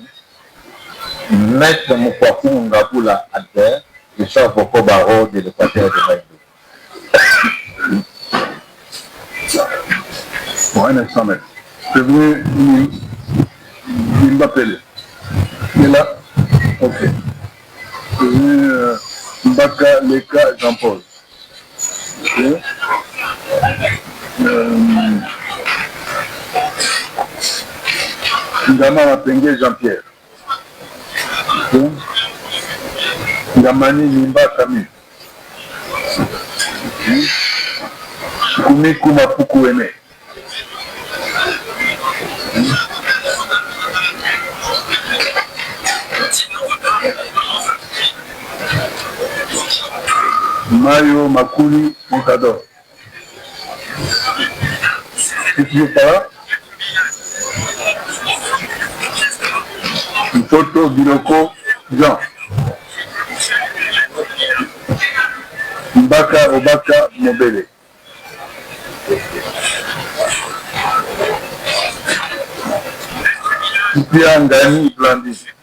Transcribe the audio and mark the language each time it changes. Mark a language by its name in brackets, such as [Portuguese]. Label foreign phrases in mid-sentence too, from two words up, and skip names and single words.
[French] Maître Moukwafou Ngabula Albert, je suis avocat barreau de l'Équateur de Maïdou. Bon, un instant, maître. Je vais m'appeler. Il est là? Ok. Je vais Mbaka Leka Jean-Paul. Ok. Ndama Mapenge Jean-Pierre. Ok. Ndamani Nimba Camille. Ok. Kumi Kumapuku Ene. Mario Makuli Montador. Si tu veux pas, Toto Biloko Jean. Mbaka Obaka Mobele. Pia Ngani Blandi.